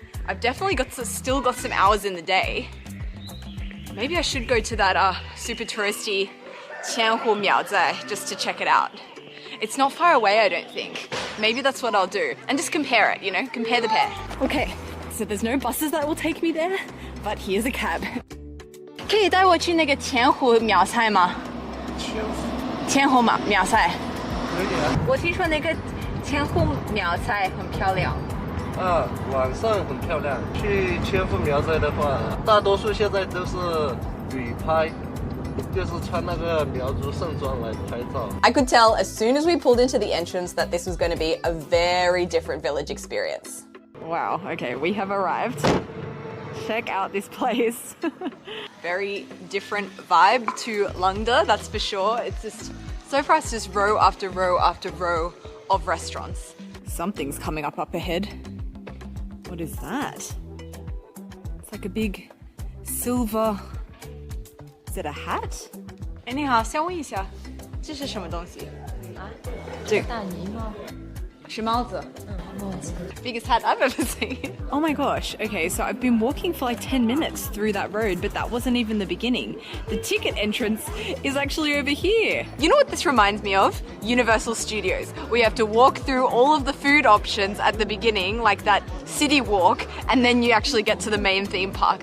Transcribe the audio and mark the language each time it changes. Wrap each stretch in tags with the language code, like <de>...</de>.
<en>I've definitely still got some hours in the day. Maybe I should go to that super touristy千户苗寨just to check it out. It's not far away, I don't think. Maybe that's what I'll do. And just compare it, you know, compare the pair. Okay, so there's no buses that will take me there, but here's a cab.</en> <zh>可以带我去那个千户苗寨吗？千户苗寨。可以啊。我听说那个千户苗寨很漂亮。晚上很漂亮。去千户苗寨的话，大多数现在都是旅拍。就是穿那个苗族盛装来拍照。</zh> <en>I could tell as soon as we pulled into the entrance that this was going to be a very different village experience. Wow, okay, we have arrived. Check out this place. Very different vibe to Lungda, that's for sure. It's just So far it's just row after row after row of restaurants. Something's coming up ahead. What is that? It's like a big silver... Is it a hat?</en> <zh>哎，你好，想问一下，这是什么东西？啊？这个大泥帽。是帽子。</zh> <en>Biggest hat I've ever seen. Oh my gosh. Okay, so I've been walking for like 10 minutes through that road, but that wasn't even the beginning. The ticket entrance is actually over here. You know what this reminds me of? Universal Studios. We have to walk through all of the food options at the beginning, like that city walk, and then you actually get to the main theme park.</en>